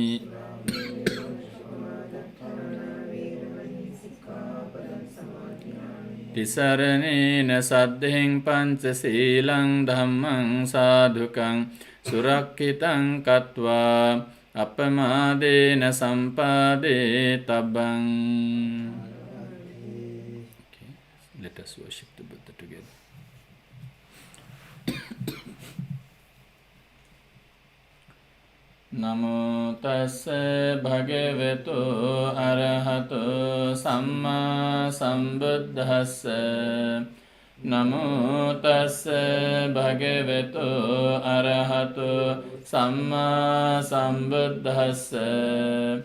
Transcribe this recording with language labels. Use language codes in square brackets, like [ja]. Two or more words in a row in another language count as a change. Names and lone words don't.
[pi] Tisaranena saddhiṃ pañcasīlaṃ dhammaṃ sādhukam surakkhitam kattvā appamādena sampādetabbam. [en] Let us worship the Buddha together. [pi] Namo tassa bhagavato arahato samma sambuddhassa. Namo tassa bhagavato arahato samma sambuddhassa.